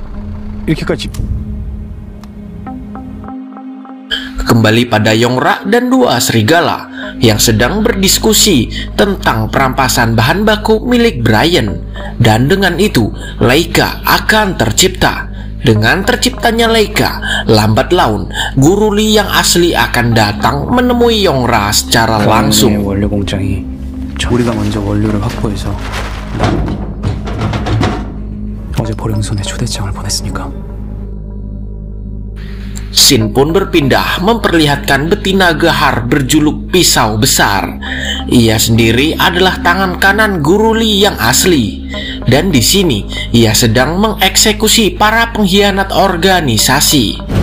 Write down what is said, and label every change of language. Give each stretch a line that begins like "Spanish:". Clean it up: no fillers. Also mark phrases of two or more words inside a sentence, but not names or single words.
Indonesian: Kembali pada Yongra dan dua serigala yang sedang berdiskusi tentang perampasan bahan baku milik Brian. Dan dengan itu, Laika akan tercipta. Dengan terciptanya Laika, lambat laun guru Lee yang asli akan datang menemui Yongra secara langsung.
Korean: 원료 공장이 우리가 먼저 원료를 확보해서 어제 보령선에 초대장을 보냈으니까.
Indonesian: Shin pun berpindah memperlihatkan betina gahar berjuluk pisau besar. Ia sendiri adalah tangan kanan guru Lee yang asli. Dan di sini ia sedang mengeksekusi para pengkhianat organisasi.